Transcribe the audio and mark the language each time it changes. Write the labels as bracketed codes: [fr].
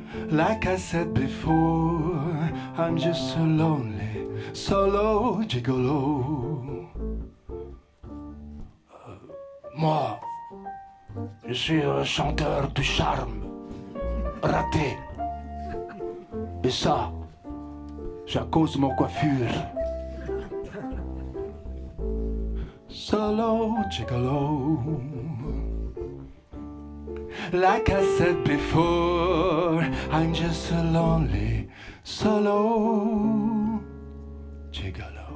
[en] Like I said before, I'm just a lonely solo gigolo. [fr] Moi, je suis un chanteur du charme. raté. Et ça, c'est à cause de mon coiffure. [en] Solo gigolo, like I said before, I'm just a lonely solo gigolo.